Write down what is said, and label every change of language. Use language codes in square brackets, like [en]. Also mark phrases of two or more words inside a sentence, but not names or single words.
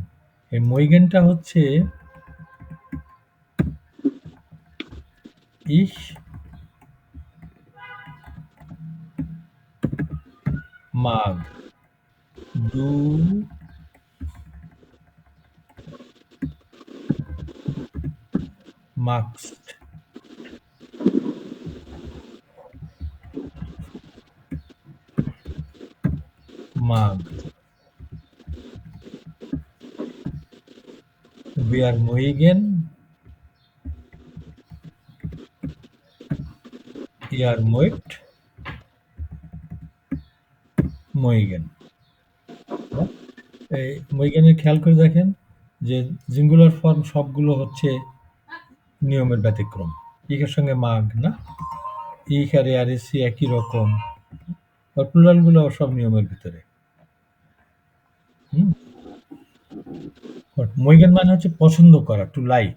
[bn] এই মইগেনটা হচ্ছে [de] ich mag du magst mag wir mögen ihr mögt mögen। [bn] এই mögen-এর খেয়াল করে দেখেন যে [en] singular form [bn] সবগুলো হচ্ছে নিয়মের ব্যতিক্রম। ইকের সঙ্গে মাগ না, ইক আর আর এসি একই রকম, আর প্লুরাল গুলো সব নিয়মের ভিতরে। হুম? মইগেন মানে হচ্ছে পছন্দ করা, [en] to like.